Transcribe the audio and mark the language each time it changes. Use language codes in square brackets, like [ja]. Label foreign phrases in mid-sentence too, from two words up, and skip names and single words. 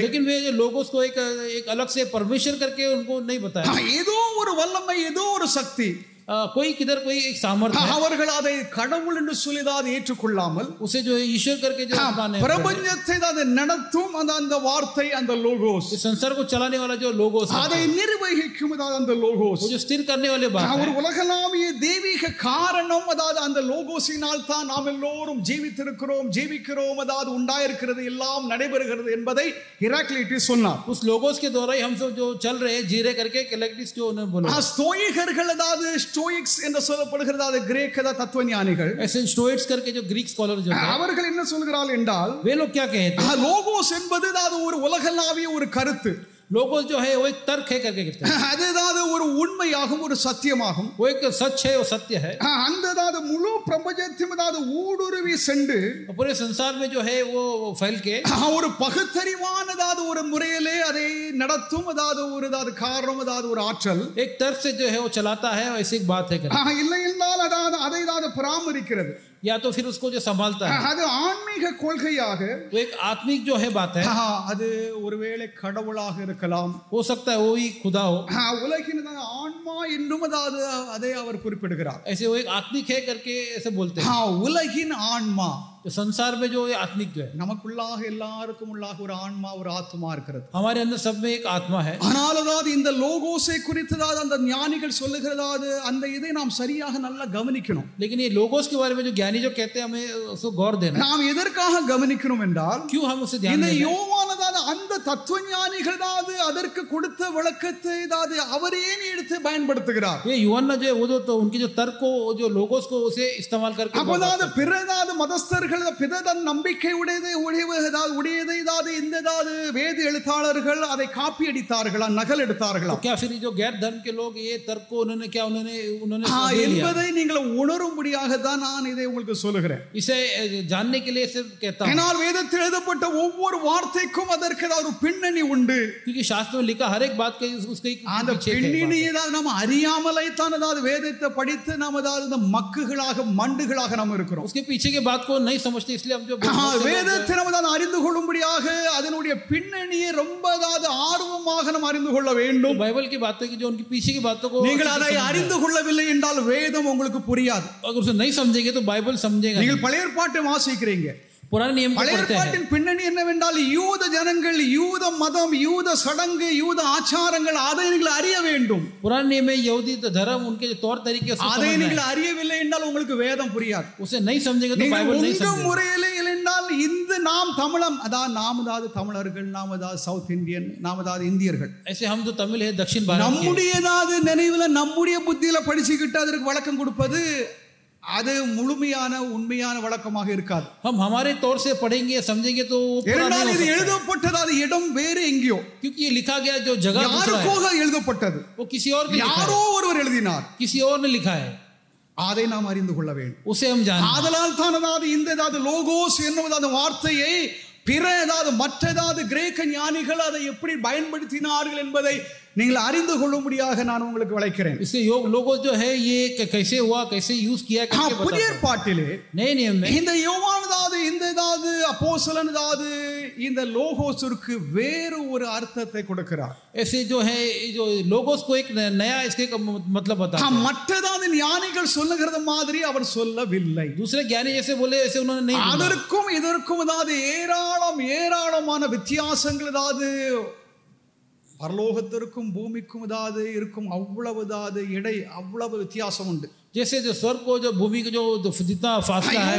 [hi] लेकिन वे जो लोगोस को एक अलग से परमेश्वर करके उनको नहीं बताया. [ta] ஏதோ ஒரு வல்லமை, ஏதோ ஒரு சக்தி, [hi] कोई किधर कोई एक सामर्थ्य है, [ta] அவர்கள் அதை கடவுள் என்று சொல்லி ஏற்றுக்கொள்ளாமல் [hi] उसे जो ईश्वर करके जो माने, [ta] பிரபஞ்சத்தை நடத்தும் அந்த வார்த்தை, அந்த லோகோஸ், [hi] इस संसार को चलाने वाला जो लोगोस, [ta] அதை நிர்வகிக்கும் அந்த லோகோஸ், [hi] वो जो स्थिर करने वाले बात [ta] ஒரு [hi] है. [ta] உலகளாவிய தெய்வீக காரணம், அந்த லோகோஸினால் தான் நாம் எல்லோரும் ஜீவிக்கிறோம், உண்டாயிருக்கிறது, எல்லாம் நடைபெறுகிறது என்பதை ஹெராக்லிட்டஸ் சொன்னார். [hi] उस लोगोस के द्वारा ही हम सब जो चल रहे जी रहे करके हेराक्लिटस जो उन्होंने बोला. [ta] ஸ்தோயிகர்கள் ஸ்டோயிக்ஸ் என்று சொல்லப்படுகிறது கிரேக்க தத்துவ ஞானிகள், [hi] ऐसे स्टोइक्स करके जो [en] Greek scholar [hi] जो है, [ta] அவர்கள் என்ன சொல்கிறார்கள் என்றால், [hi] वे लोग क्या कहते हैं, [ta] லோகோஸ் என்பது ஒரு உலகளாவிய ஒரு கருத்து, [hi] लोगोस जो है वो एक तर्क है करके कहते हैं. [ta] அது ஒரு உண்மையாகும், ஒரு சத்தியமாகும், [hi] वो एक सच है, वो सत्य है. [ta] அந்த முழு பிரபஞ்சத்தையும் ஊடுருவி சென்று [hi] पूरे संसार में जो है वो फैल के [ta] ஒரு பகுத்தறிவானதாது ஒரு முறையிலே அதை நடத்தும், ஒரு காரணம், ஒரு ஆற்றல், [hi] एक तर्क से जो है वो चलाता है. ऐसी एक बात है करके, [ta] இல்லை என்றால் அதை பராமரிக்கிறது, [hi] या तो फिर उसको जो संभालता है, [ta] அது ஆன்மீக கொள்கையாக, [hi] वो एक आत्मिक जो है बात है. [ta] அது ஒருவேளை கடவுளாக இருக்கலாம், [hi] हो सकता है वो ही खुदा हो. [ta] உலகின் ஆன்மா என்றும் அதை அவர் குறிப்பிடுகிறார். [hi] ऐसे वो एक आत्मिक है करके ऐसे बोलते हैं. [ta] உலகின் ஆன்மா, [hi] तो संसार में जो आत्मिक जो है, [ta] நமக்குள்ளாக எல்லாருக்கும் உள்ளாக ஒரு ஆன்மா, ஒரு ஆத்மா இருக்கிறது. [hi] हमारे अंदर सब में एक आत्मा है. [ta] ஆனால் இந்த லோகோஸை குறித்து அந்த ஞானிகள் சொல்லுகிறது, அந்த இதை நாம் சரியாக நல்லா கவனிக்கணும். [hi] लेकिन ये लोगोस के बारे में जो ज्ञानी जो कहते हैं, हमें उसको गौर देना. [ta] நாம் எதற்காக கவனிக்கணும் என்றால், [hi] क्यों हम उसे ध्यान [ta] இந்த [hi] देना. [ta] யோவானதான அந்த தத்துவ ஞானிகள் அதற்கு கொடுத்த விளக்கத்தை அவரே எடுத்து பயன்படுத்துகிறார். [hi] ये यूहन्ना जो है वो तो उनके जो तर्क को, जो लोगोस को उसे इस्तेमाल करके, [ta] அப்போது பிறதாது மதஸ்தர்கள், பிறதன் நம்பிக்கை உடையதை இந்த வேத எழுத்தாளர்கள் அதை காப்பி அடித்தார்களா, நகல் எடுத்தார்களா? [hi] क्या फिर जो गैर धर्म के लोग ये तर्क को उन्होंने [ta] என்பதை நீங்கள் உணரும்படியாக தான் நான் இதை உங்களுக்கு சொல்லுகிறேன். [hi] इसे जानने के लिए सिर्फ कहता हूं. [ta] ஆனால் வேதத்தில் எழுதப்பட்ட ஒவ்வொரு வார்த்தைக்கும் அதற்கு ஒரு பின்னணி உண்டு. [hi] क्योंकि शास्त्र में लिखा हर एक बात के उसके [ta] அந்த பின்னணியை நாம் அறியாமலே தான் வேதத்தை படித்து நாம் இந்த மக்குகளாக, மண்டுகளாக நாம் இருக்கிறோம். [hi] उसके पीछे के बात को नहीं समझते, इसलिए हम जो [ta] வேதத்தை நாம் அறிந்து கொள்ளும்படியாக அதனுடைய பின்னணியை ரொம்ப ஆர்வமாக நாம் அறிந்து கொள்ள வேண்டும். [hi] बाइबल की बातें की जो उनके पीछे की बातों को [ta] நீங்கள் அதை அறிந்து கொள்ளவில்லை என்றால் வேதம் உங்களுக்கு புரியாது. [hi] अगर उसे नहीं समझेंगे तो बाइबल समझेगा. [ta] நீங்கள் பழைய ஏற்பாட்டை வாசிக்கிறீங்க, [hi] पुराने नियम को पढ़ते हैं. [ta] பின்னணி என்னவென்றால் யூத ஜனங்கள், யூத மதம், யூத சடங்கு, யூத ஆச்சாரங்கள், அதை நீங்கள் அறிய வேண்டும். [hi] पुराने नियम में यहूदी धर्म, उनके तौर तरीके [ta] அதை நீங்கள் அறியவில்லை என்றால் உங்களுக்கு வேதம் புரியாது. [hi] उसे नहीं समझेंगे तो बाइबल नहीं समझेंगे. [ta] முறையிலே இல்லைஎன்றால் இந்த நாம் தமிழம், நாம் தமிழர்கள், நாம் [en] South Indian, [ta] நாம் இந்தியர்கள், [hi] ऐसे हम जो तमिल है, दक्षिण भारत, [ta] நம்முடைய நினைவுல, நம்முடைய புத்தியில படிச்சுக்கிட்டு அதற்கு வழக்கம் கொடுப்பது அது முழுமையான உண்மையான வழக்கமாக இருக்காது. [hi] हम हमारे तौर से पढ़ेंगे, समझेंगे तो [ta] இது எழுதப்பட்டது இடம் வேறு எங்கேயோ. [hi] क्योंकि ये लिखा गया जो जगह [ta] யாருக்காக எழுதப்பட்டது, [hi] वो किसी और के, [ta] யாரோ ஒருவர் எழுதினார், [hi] किसी और ने लिखा है. [ta] அதை நாம் அறிந்து கொள்ள வேண்டும். [hi] उसे हम जानें. [ta] ஆதலால் தான் இந்த லோகோஸ் என்னும் வார்த்தையை பிற மற்ற கிரேக்க ஞானிகள் அதை எப்படி பயன்படுத்தினார்கள் என்பதை நீங்கள் அறிந்து கொள்ளும்படியாக நான் உங்களுக்கு விளக்கிறேன். [hi] इसके लोगोस जो है ये कैसे हुआ, कैसे यूज किया करके बताता. [ta] புதிய ஏற்பாட்டிலே [hi] नए नियम में [ta] இந்த யோவானதாவது இந்த அப்போஸ்தலனதாவது இந்த லோகோஸிற்கு வேறு ஒரு அர்த்தத்தை கொடுக்கிறார். [hi] ऐसे जो है जो लोगोस को एक नया इसके मतलब बताता है. [ta] மற்றதாவது ஞானிகள் சொல்லுகிறது மாதிரி அவர் சொல்லவில்லை. [hi] दूसरे ज्ञानी जैसे बोले ऐसे उन्होंने नहीं बोला. [ta] அதற்கும் இதற்கும் ஏராளமான வித்தியாசங்கள் பரலோகத்திற்கும் பூமிக்கும் ஏதாவது இருக்கும் அவ்வளவு ஏதாவது இடை அவ்வளவு வித்தியாசம் உண்டு. [hi] जैसे जो स्वर्ग को जो भूमि को जो जितना फासला है,